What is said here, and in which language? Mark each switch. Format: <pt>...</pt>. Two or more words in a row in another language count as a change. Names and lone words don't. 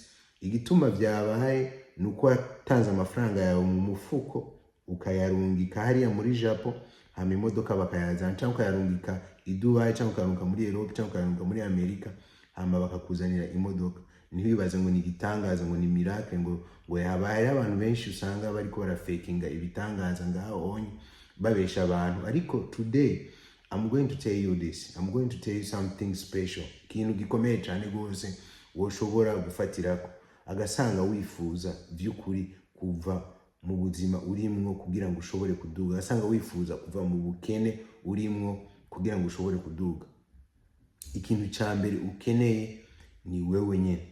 <rn>Igituma vyabaye nuko watanze amafaranga yawe mu mufuko ukayarungika hariya muri Japo, hama imodoka bakayazana, canke ukayarungika i Dubai, canke ukayarungika muri Europe, canke ukayarungika muri Amerika, hama bakakuzanira imodoka. Ntibibaze ngo ni igitangaza, ngo ni miracle, ngo yabaye. Abantu benshi usanga bariko barafakinga ibitangaza ngaho onye, babesha abantu.</rn> <en>Ariko today I'm going to tell you this. I'm going to tell you something special.</en> <rn>Ikintu gikomeye cyane gose woshobora gufatirako agasanga wifuza vy'ukuri kuva mu buzima urimwo kugira ngo ushobore kuduga. Agasanga wifuza kuva mu bukene urimwo kugira ngo ushobore kuduga. Ikintu ca mbere ukeneye ni wewe nyene.</rn>